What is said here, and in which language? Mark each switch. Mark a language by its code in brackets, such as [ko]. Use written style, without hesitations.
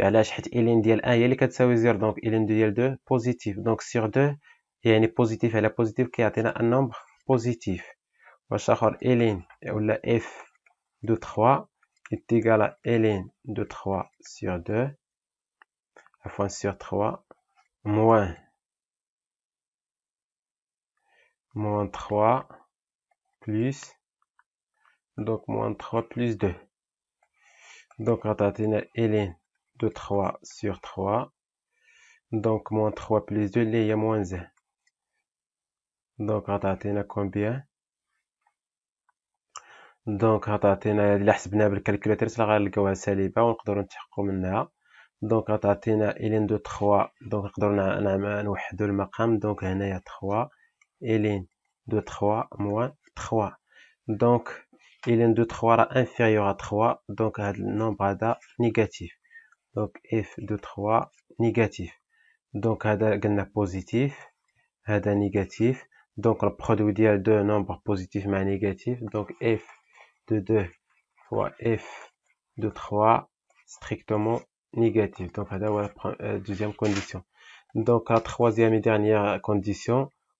[ar] علاش؟ حيت ln ديال 1 هي اللي كتساوي 0، donc ln ديال 2 بوزيتيف. [fr] donc sur 2 [ar] يعني بوزيتيف على بوزيتيف كيعطينا ان نومبر بوزيتيف. واش اخر؟ [fr] ln ولا f de 3 est égal à ln de 3 sur 2 enfin sur 3 moins 3 plus, donc moins 3 plus 2. donc [ar] غتعطينا [fr] ln de 3 sur 3 donc moins 3 plus 2 [ar] اللي هي [fr] moins 1. [ar] donc غتعطينا combien؟ donc غتعطينا الا حسبناها بالكالكولاتور راه غنلقاوها سالبه ونقدروا نتحققوا منها. [fr] donc [ar] غتعطينا [fr] ln de 3 donc [ar] نقدروا نوحدوا المقام. [fr] donc [ar] هنايا [fr] 3 ln de 3 moins 3 donc ln de 3 [ar] راه [fr] inférieur à 3 donc [ar] هذا النومبر هذا [fr] négatif. donc f de 3 négatif. [ar] donc هذا قلنا بوزيتيف هذا négatif. [fr] donc le produit [ar] ديال [fr] deux nombres positifs مع négatif. donc f de 2 fois f de 3 strictement négatif. donc [ar] هذا هو [fr] deuxième condition. donc la troisième et dernière condition,